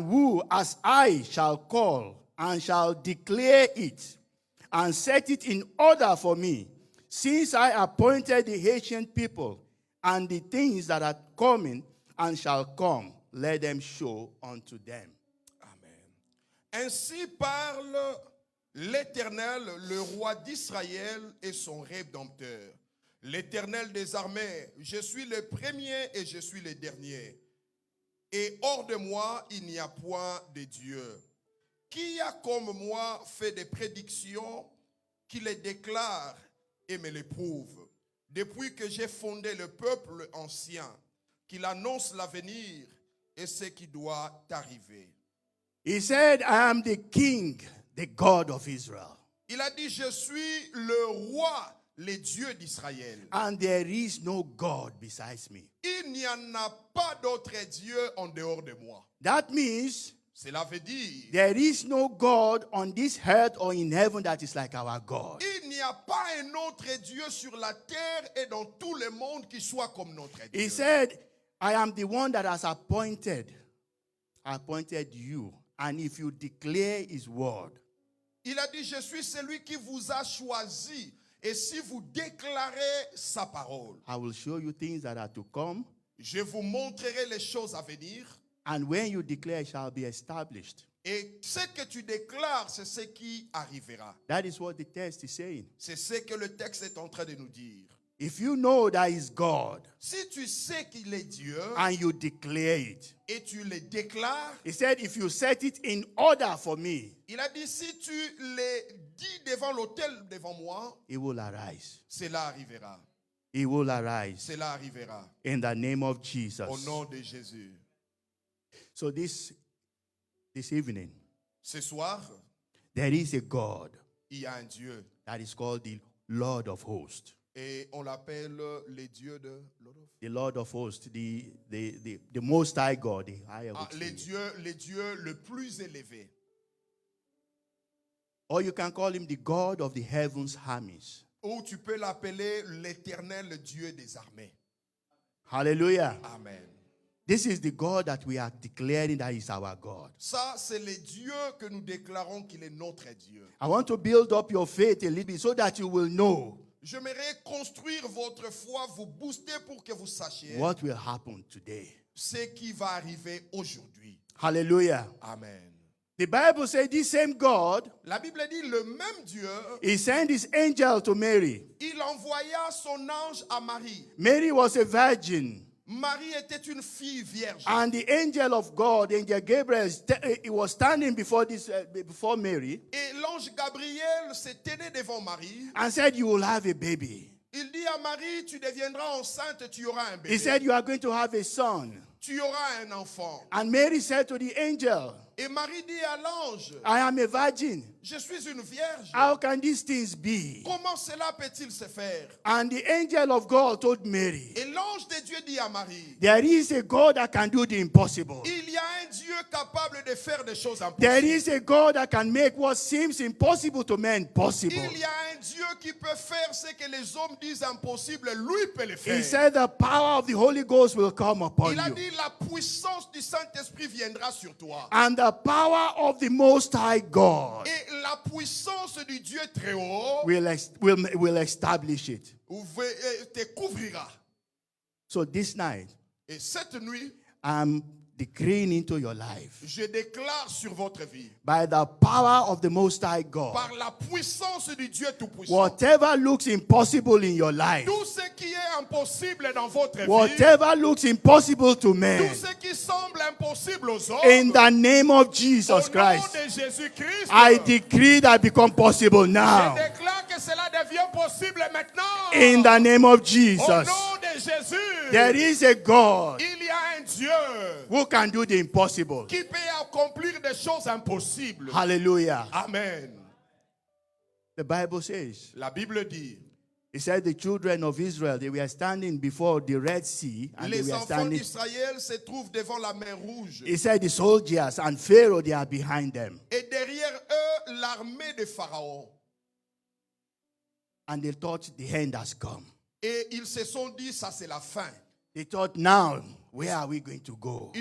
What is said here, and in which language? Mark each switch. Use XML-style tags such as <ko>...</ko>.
<en>And who as I shall call, and shall declare it, and set it in order for me, since I appointed the ancient people, and the things that are coming and shall come, let them show unto them. Amen.</en> <fr>Ainsi parle l'Éternel, le roi d'Israël et son Rédempteur. L'Éternel des armées, je suis le premier et je suis le dernier. Et hors de moi, il n'y a point de Dieu. Qui a comme moi fait des prédictions, qui les déclare et me les prouve? Depuis que j'ai fondé le peuple ancien, qu'il annonce l'avenir et ce qui doit arriver.</fr> <en>He said, I am the king, the God of Israel.</en> <fr>Il a dit, je suis le roi, le Dieu d'Israël.</fr> <en>And there is no God besides me.</en> <fr>Il n'y en a pas d'autre Dieu en dehors de moi.</fr> <en>That means</en> <fr>Cela veut dire,</fr> <en>there is no God on this earth or in heaven that is like our God.</en> <fr>il n'y a pas un autre Dieu sur la terre et dans tout le monde qui soit comme notre Dieu.</fr> <en>He said, I am the one that has appointed you. And if you declare his word,</en> <fr>Il a dit, je suis celui qui vous a choisi. Et si vous déclarez sa parole,</fr> <en>I will show you things that are to come.</en> <fr>je vous montrerai les choses à venir.</fr> <en>And when you declare, it shall be established.</en> <fr>Et ce que tu déclares, c'est ce qui arrivera.</fr> <en>That is what the text is saying.</en> <fr>C'est ce que le texte est en train de nous dire.</fr> <en>If you know that is God</en> <fr>Si tu sais qu'il est Dieu</fr> <en>and you declare it,</en> <fr>et tu le déclares,</fr> <en>he said, if you set it in order for me,</en> <fr>il a dit, si tu le dis devant l'autel devant moi,</fr> <en>he will arise.</en> <fr>cela arrivera.</fr> <en>He will arise</en> <fr>Cela arrivera.</fr> <en>in the name of Jesus.</en> <fr>Au nom de Jésus.</fr> <en>So this evening,</en> <fr>Ce soir,</fr> <en>there is a God</en> <fr>il y a un Dieu.</fr> <en>that is called the Lord of hosts.</en> <fr>Et on l'appelle le Dieu de...</fr> <en>The Lord of hosts, the Most High God. The higher would</en> <fr>les</fr> <en>say.</en> <fr>dieux le plus élevé.</fr> <en>Or you can call him the God of the heavens armies.</en> <fr>Ou tu peux l'appeler l'Éternel Dieu des armées.</fr> <en>Hallelujah. Amen. This is the God that we are declaring that is our God.</en> <fr>Ça, c'est le Dieu que nous déclarons qu'il est notre Dieu.</fr> <en>I want to build up your faith a little bit so that you will know</en> <fr>J'aimerais construire votre foi, vous booster pour que vous sachiez</fr> <en>what will happen today.</en> <fr>ce qui va arriver aujourd'hui.</fr> <en>Hallelujah. Amen. The Bible says this same God,</en> <fr>La Bible dit le même Dieu,</fr> <en>he sent his angel to Mary.</en> <fr>il envoya son ange à Marie.</fr> <en>Mary was a virgin.</en> <fr>Marie était une fille vierge.</fr> <en>And the angel of God, Angel Gabriel, he was standing before Mary</en> <fr>Et l'ange Gabriel se tenait devant Marie.</fr> <en>and said, you will have a baby.</en> <fr>Il dit à Marie, tu deviendras enceinte, tu auras un bébé.</fr> <en>He said, you are going to have a son.</en> <fr>tu auras un enfant.</fr> <en>And Mary said to the angel,</en> <fr>Et Marie dit à l'ange,</fr> <en>I am a virgin.</en> <fr>je suis une vierge.</fr> <en>How can these things be?</en> <fr>Comment cela peut-il se faire?</fr> <en>And the angel of God told Mary,</en> <fr>Et l'ange de Dieu dit à Marie,</fr> <en>there is a God that can do the impossible.</en> <fr>il y a un Dieu capable de faire des choses</fr> <en>There</en> <fr>impossibles.</fr> <en>is a God that can make what seems impossible to men possible.</en> <fr>Il y a un Dieu qui peut faire ce que les hommes disent impossible, lui peut le faire.</fr> <en>He said the power of the Holy Ghost will come upon</en> <fr>Il a</fr> <en>you.</en> <fr>dit la puissance du Saint-Esprit viendra sur toi.</fr> <en>And the power of the Most High God</en> <fr>Et la puissance du Dieu très haut</fr> <en>will establish it.</en> <fr>te couvrira.</fr> <en>So this night,</en> <fr>Et cette nuit,</fr> <en>I'm decreeing into your life,</en> <fr>je déclare sur votre vie,</fr> <en>by the power of the Most High God,</en> <fr>par la puissance du Dieu Tout-Puissant,</fr> <en>whatever looks impossible in your life,</en> <fr>tout ce qui est impossible dans votre vie,</fr> <en>whatever looks impossible to</en> <fr>tout</fr> <en>men,</en> <fr>ce qui semble impossible aux hommes,</fr> <en>in the name of</en> <fr>au</fr> <en>Jesus</en> <fr>nom</fr> <en>Christ,</en> <fr>de Jésus-Christ,</fr> <en>I decree that become possible</en> <fr>je</fr> <en>now.</en> <fr>déclare que cela devient possible maintenant.</fr> <en>In the name of</en> <fr>Au</fr> <en>Jesus,</en> <fr>nom de Jésus,</fr> <en>there is a God</en> <fr>il y a un Dieu</fr> <en>who can do the impossible.</en> <fr>qui peut accomplir des choses impossibles.</fr> <en>Hallelujah. Amen. The Bible says,</en> <fr>La Bible dit,</fr> <en>it said the children of Israel, they were standing before the Red Sea, and they</en> <fr>les</fr> <en>were</en> <fr>enfants</fr> <en>standing.</en> <fr>d'Israël se trouvent devant la mer rouge.</fr> <en>It said the soldiers and Pharaoh, they are behind them.</en> <fr>Et derrière eux, l'armée de Pharaon.</fr> <en>And they thought the end has come.</en> <fr>Et ils se sont dit, ça c'est la fin.</fr> <en>They thought, now, where are we going to go?</en>